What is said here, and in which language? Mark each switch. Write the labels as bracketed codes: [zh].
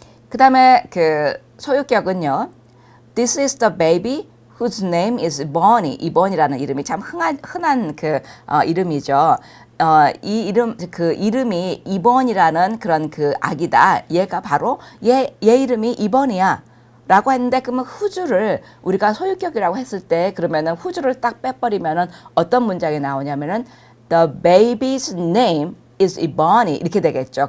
[ko] 그 다음에 그 소유격은요. [en] This is the baby whose name is Bonnie. [ko] 이 Bonnie라는 이름이 참 흔한 그 이름이죠. 이 이름 그 이름이 이번이라는 그런 그 아기다. 얘가 바로 얘 이름이 이번이야. 라고 했는데 그러면 whose를 우리가 소유격이라고 했을 때 그러면은 whose를 딱 빼버리면은 어떤 문장이 나오냐면은 [en] the baby's name is Bonnie [ko] 이렇게 되겠죠.